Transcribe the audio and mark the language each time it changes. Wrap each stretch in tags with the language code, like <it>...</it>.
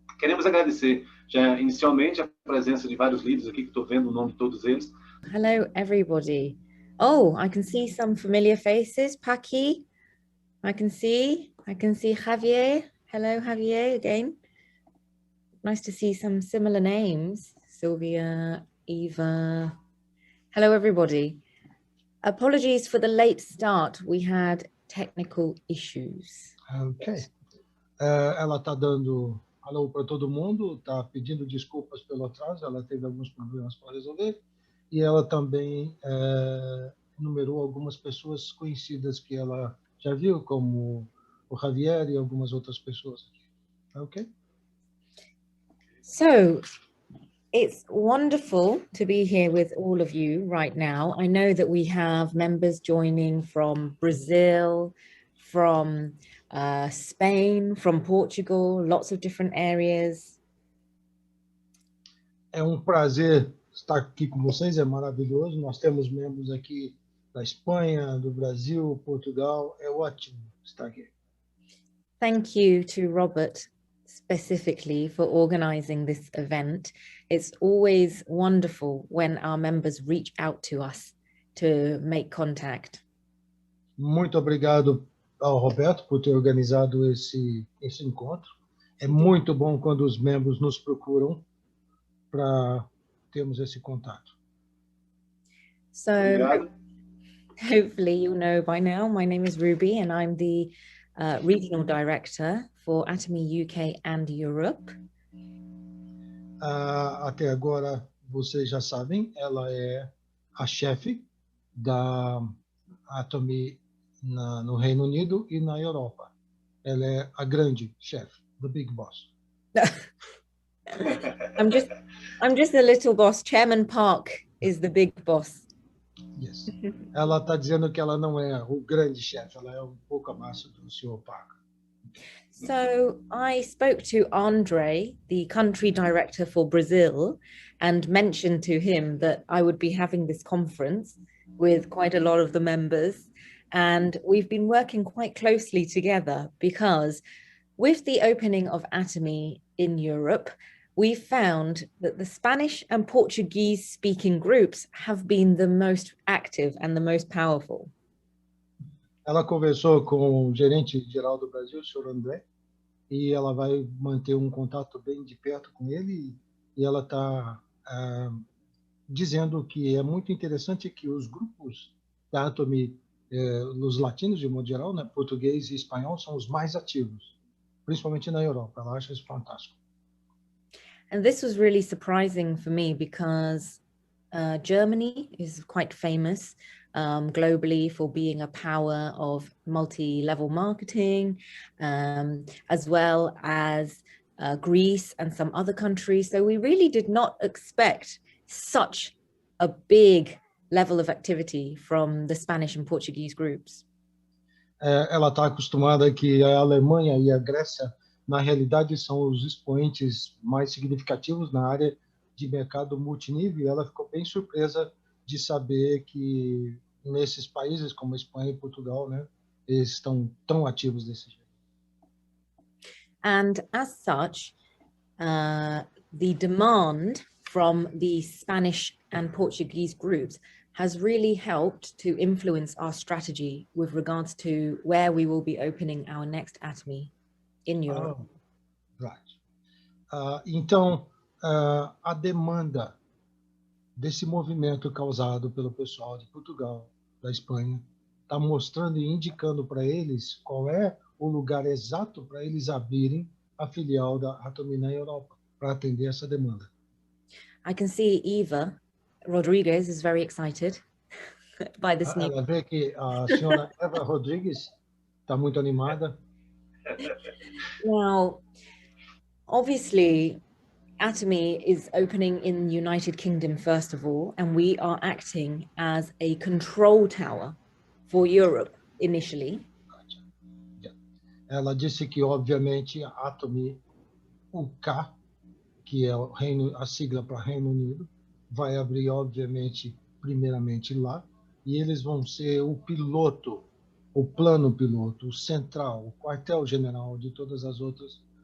<pt>Queremos agradecer já inicialmente a presença de vários líderes aqui, que estou vendo o nome de todos eles.</pt> <en>Hello, everybody. Oh, I can see some familiar faces. Paqui, I can see Javier. Hello, Javier, again. Nice to see some similar names. Sylvia, Eva. Hello, everybody. Apologies for the late start. We had technical issues. Ok.</en> <pt>Ela está dando alô para todo mundo, está pedindo desculpas pelo atraso, ela teve alguns problemas para resolver, e ela também numerou algumas pessoas conhecidas que ela já viu, como o Javier e algumas outras pessoas aqui. Ok?</pt> <en>So, it's wonderful to be here with all of you right now. I know that we have members joining from Brazil, from Spain, from Portugal, lots of different areas.</en> <pt>É prazer estar aqui com vocês, é maravilhoso. Nós temos membros aqui da Espanha, do Brasil, Portugal. É ótimo estar aqui.</pt> <en>Thank you to Robert specifically for organizing this event. It's always wonderful when our members reach out to us to make contact.</en> <pt>Muito obrigado ao Roberto por ter organizado esse encontro. É muito bom quando os membros nos procuram para termos esse contato.</pt> <en>So, hopefully you know by now, my name is Ruby and I'm the Regional Director for Atomy UK and Europe.</en> <pt>Até agora, vocês já sabem, ela é a chefe da Atomy no Reino Unido e na Europa. Ela é a grande chefe,</pt> <en>the big boss. I'm just a little boss. Chairman Park is the big boss. Yes.</en> <pt>Ela está dizendo que ela não é o grande chefe, ela é pouco abaixo do Sr. Park.</pt> <en>So I spoke to Andre, the country director for Brazil, and mentioned to him that I would be having this conference with quite a lot of the members. And we've been working quite closely together because with the opening of Atomy in Europe, we found that the Spanish and Portuguese speaking groups have been the most active and the most powerful.</en> <pt>Ela conversou com o gerente geral do Brasil, o Sr. André, e ela vai manter contato bem de perto com ele, e ela está dizendo que é muito interessante que os grupos da Atomy, os latinos de modo geral, né, português e espanhol, são os mais ativos, principalmente na Europa. Ela acha isso fantástico.</pt> <en>And this was really surprising for me because Germany is quite famous globally for being a power of multi-level marketing, as well as Greece and some other countries. So we really did not expect such a big level of activity from the Spanish and Portuguese groups.</en> <pt>Ela está acostumada que a Alemanha e a Grécia, na realidade, são os expoentes mais significativos na área de mercado multinível. Ela ficou bem surpresa de saber que nesses países como a Espanha e Portugal, né, eles estão tão ativos desse jeito.</pt> <en>And as such, the demand from the Spanish and Portuguese groups has really helped to influence our strategy with regards to where we will be opening our next Atomy in Europe. Right.</en> <pt>Então, a demanda desse movimento causado pelo pessoal de Portugal, da Espanha, está mostrando e indicando para eles qual é o lugar exato para eles abrirem a filial da Atomy na Europa, para atender essa demanda.</pt> <en>I can see Eva Rodriguez is very excited by this news.</en> <pt>Ela vê que a senhora Eva Rodrigues está muito animada.</pt> <en>Now, obviously, Atomy is opening in the United Kingdom first of all, and we are acting as a control tower for Europe initially.</en> <pt>Ela disse que, obviamente, a Atomy UK, que é a sigla para Reino Unido, vai abrir, obviamente, primeiramente lá, e eles vão ser o piloto, o plano piloto, o central, o quartel-general de todas as outras</pt>